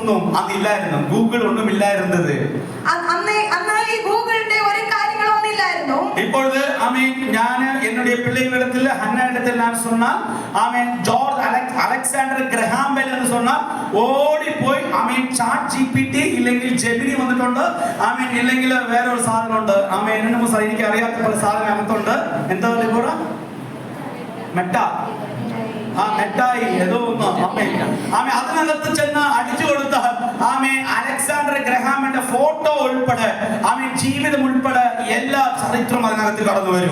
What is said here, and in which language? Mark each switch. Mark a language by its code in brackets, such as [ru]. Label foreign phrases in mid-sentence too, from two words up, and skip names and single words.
[ml] അന്ന് ഇല്ലായിരുന്നു. ഗൂഗിൾ ഒന്നും ഇല്ലായിരുന്നത്. അന്ന് ഈ ഗൂഗിളിന്റെ ഒരു കാര്യങ്ങളൊന്നും ഇല്ലായിരുന്നു. [ta] இப்பொழுது ஆமென் ഞാൻ என்னுடைய பிள்ளைகளிடத்தில் ஹன்னானிடத்தில் நான் சொன்னால் ஆமென் ஜார்ஜ் அலெக்சாண்டர் கிரஹாம் பெல் എന്ന് சொன்னால் [ml] ഓടി പോയി ആമെൻ ചാറ്റ് ജിപിടി ഇല്ലെങ്കിൽ ജെമിനി വന്നിട്ടുണ്ട്. ആമെൻ ഇല്ലെങ്കിൽ വേറെ ഒരു സാധനം ഉണ്ട്. ആമെൻ എന്നൊന്നും സാർ എനിക്ക് അറിയാത്ത പല സാധനം അകത്തുണ്ട്. എന്താ പറയുക? മെറ്റ മെറ്റായി ഏതോ ഒന്ന് ആമേ അതിനകത്ത് ചെന്ന് അടിച്ചു കൊടുത്താൽ ആമേ അലക്സാണ്ടർ ഗ്രഹാമിന്റെ ഫോട്ടോ ഉൾപ്പെടെ ആമേ ജീവിതം ഉൾപ്പെടെ എല്ലാ ചരിത്രവും അതിനകത്ത് കടന്നു വരും.